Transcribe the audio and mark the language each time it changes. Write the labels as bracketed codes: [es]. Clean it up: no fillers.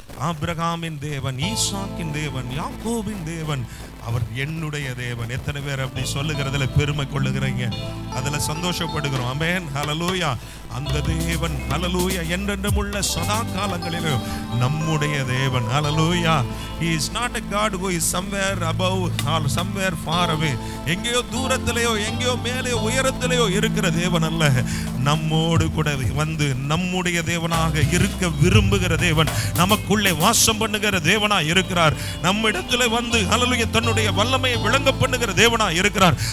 [ta] ஆபிரகாமின் தேவன், ஈசாக்கின் தேவன், யாக்கோபின் தேவன், அவர் என்னுடைய தேவன். எத்தனை பேர் அப்படி சொல்லுகிறதுல பெருமை கொள்ளுகிறீங்க? அதுல சந்தோஷப்படுகிறோம். ஆமென், ஹல்லேலூயா. அந்த தேவன், ஹல்லேலூயா, என்றென்றும் உள்ள சதா காலங்களிலும் நம்முடைய தேவன். ஹல்லேலூயா. [en] He is not a God who is somewhere above or somewhere far away. [ta] எங்கேயோ தூரத்திலேயோ எங்கேயோ மேலே உயரத்திலேயோ இருக்கிற தேவன் அல்ல. நம்மோடு கூட வந்து நம்முடைய தேவனாக இருக்க விரும்புகிற தேவன், நமக்குள்ளே வாசம் பண்ணுகிற தேவனா இருக்கிறார். நம்மிடத்திலே வந்து ஹல்லேலூயா தன்னுடைய வல்லமையை விளங்க பண்ணுகிற தேவனா இருக்கிறார்.